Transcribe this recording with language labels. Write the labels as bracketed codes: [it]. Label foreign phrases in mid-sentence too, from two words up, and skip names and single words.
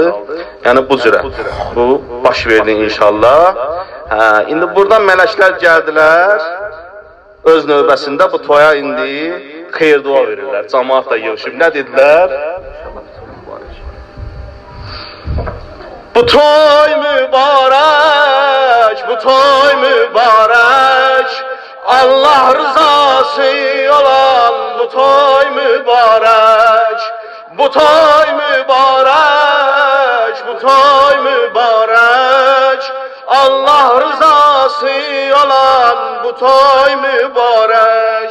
[az] Yəni bu cürə, bu baş verdi inşallah. İndi buradan mələklər gəldilər, öz növbəsində bu toya indi xeyir dua verirlər. Cəmaat da yığışıb, nə dedilər? Bu toy mübarek, bu toy mübarek, Allah rızası olan bu toy mübarek. Bu toy mübarek, bu toy mübarek, Allah rızası olan bu toy mübarek.